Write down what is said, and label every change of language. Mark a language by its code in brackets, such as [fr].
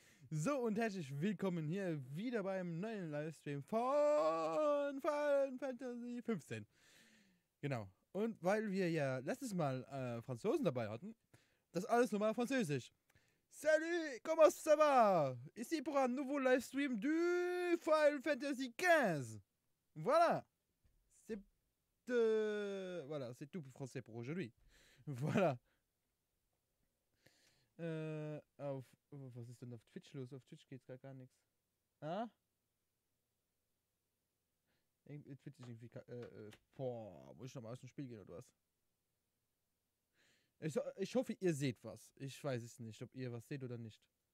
[de] So und herzlich willkommen hier wieder beim neuen Livestream von Final Fantasy 15. Genau. Und weil wir ja letztes Mal Franzosen dabei hatten, das alles nochmal Französisch. [fr] Salut, comment ça va? Ici pour un nouveau livestream du Final Fantasy 15. Voilà. Voilà, c'est tout pour français pour aujourd'hui. Voilà. [de] Was ist denn auf Twitch los? Auf Twitch geht's gar nichts. Ah? Twitch ist irgendwie. Boah, muss ich nochmal aus dem Spiel gehen oder was? Ich hoffe, ihr seht was. Ich weiß es nicht, ob ihr was seht oder nicht.